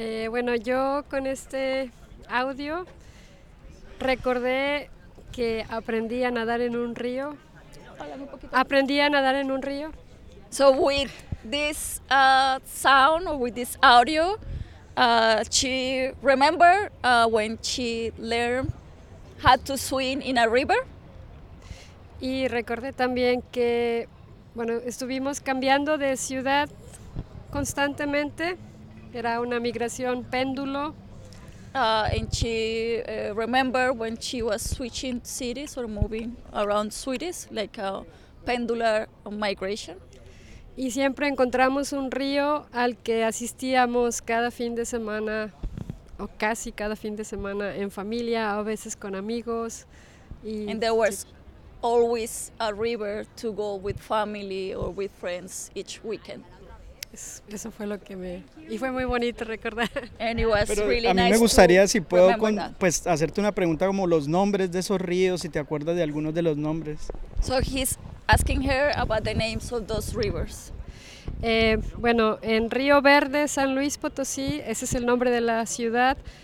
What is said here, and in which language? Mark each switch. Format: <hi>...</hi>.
<es>Bueno, yo con este audio recordé que aprendí a nadar en un río. Aprendí a nadar en un río.</es> <en>So with this sound or with this audio, she remember when she learned how to swim in a river.</en> <es>Y recordé también que, bueno, estuvimos cambiando de ciudad constantemente. Era una migración péndulo.</es> <en>And she remember when she was switching cities or moving around cities, like a pendular migration.</en> <es>Y siempre encontramos un río al que asistíamos cada fin de semana, o casi cada fin de semana, en familia, a veces con amigos. Y</es> <en>and there was always a river to go with family or with friends each weekend.</en> <es>Eso fue lo que me... Y fue muy bonito recordar.</es> <en>And it was</en> <es>pero</es> <en>really</en> <es>a mí</es> <en>nice</en> <es>me gustaría, si puedo, pues, hacerte una pregunta como los nombres de esos ríos, si te acuerdas de algunos de los nombres.</es> <en>So he's asking her about the names of those rivers.</en> <es>Bueno, en Río Verde, San Luis Potosí, ese es el nombre de la ciudad.</es>